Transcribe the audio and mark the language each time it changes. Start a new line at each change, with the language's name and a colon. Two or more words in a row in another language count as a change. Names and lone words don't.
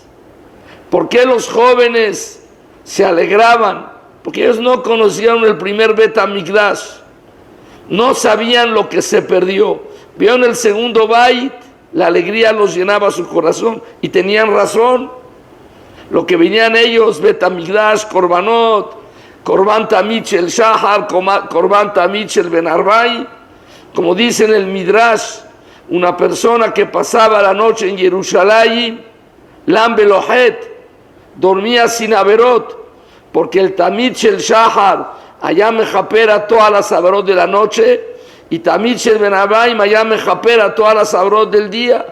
Spanish: ¿Por qué los jóvenes se alegraban? Porque ellos no conocieron el primer
Hebrew: בית המקדש,
Spanish: no sabían lo que se perdió. Vieron el segundo Bayit, la alegría los llenaba su corazón, y tenían razón. Lo que venían ellos,
Hebrew: בית המקדש, קרבנות, קרבן תמיד של שחר, קרבן תמיד של בין הערביים.
Spanish: Como dice en el Midrash, una persona que pasaba la noche en Jerusalén,
Hebrew: לן בלא חטא,
Spanish: dormía sin averot, porque el
Hebrew: תמיד של שחר
Spanish: allá mejapera todas las averot de la noche, y
Hebrew: תמיד של בין הערביים
Spanish: allá mejapera todas las averot del día.